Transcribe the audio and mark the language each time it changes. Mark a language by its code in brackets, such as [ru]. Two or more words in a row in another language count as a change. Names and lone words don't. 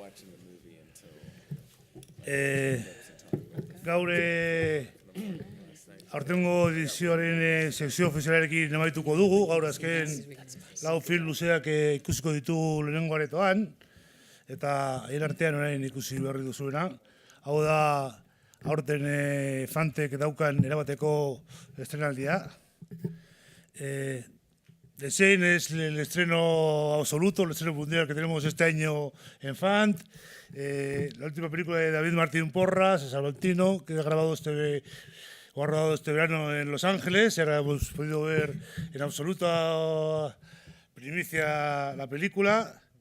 [eu] Gaur aurtengo edizioaren sekzio ofizialarekin amaituko dugu. Gaur azken lau film luzeak ikusiko ditugu lehenengo aretoan. Eta haien artean orain ikusi berri duzuena. Hau da aurten Fantek daukan erabateko estrenaldia. [es] The Shane es el estreno absoluto, el estreno mundial que tenemos este año en Fant. La última película de David Martín Porras, Salvantino, que ha rodado este verano en Los Ángeles. Ahora hemos podido ver en absoluta primicia la película.